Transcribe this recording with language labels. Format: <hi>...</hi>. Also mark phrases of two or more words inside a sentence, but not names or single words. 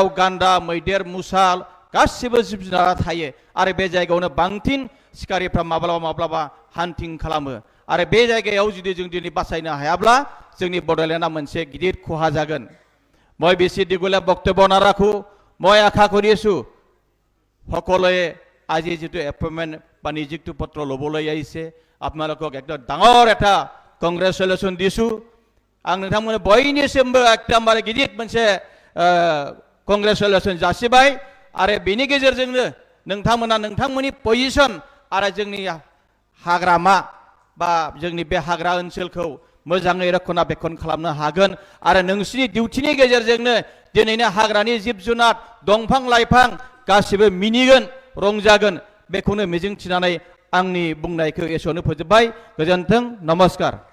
<brx>गान्दा मैदेर मुसा गासिबो जिब जुनारा थायो आरो बे जायगायावनो बांसिन शिकारिफ्रा माब्लाबा हान्टिं खालामो आरो बे जायगायाव जुदि जों दिनै बासायनो हायाब्ला जोंनि बडलेण्डआ मोनसे गिदिर खहा जागोन</brx> <as>মই বেছি দীঘলীয়া বক্তব্য নাৰাখো মই আশা কৰিছো সকলোৱে আজি যেটো এপইণ্টমেণ্ট বা নিযুক্তি পত্ৰ ল'বলৈ আহিছে আপোনালোকক একদম ডাঙৰ এটা কংগ্ৰেচুলেশ্যন দিছো</as> <brx>आं नोंथांमोननो बयनिसिमबो एकदमबारे गिदिर मोनसे कংग्रेचुलेशन जासिबाय आरो बेनि गेजेरजोंनो नोंथांमोना नोंथांमोननि पजिशन आरो जोंनि हाग्रामा बा जोंनि बे हाग्रा ओनसोलखौ मोजाङै रक्षणाबेक्षण खालामनो हागोन आरो नोंसिनि डिउटिनि गेजेरजोंनो दिनैनो हाग्रानि जिब जुनार दंफां लाइफां गासिबो मिनिगोन रंजागोन बेखौनो मिजिंथिनानै आंनि बुंनायखौ एसेयावनो फोजोबबाय गोजोन्थों नमस्कार</brx>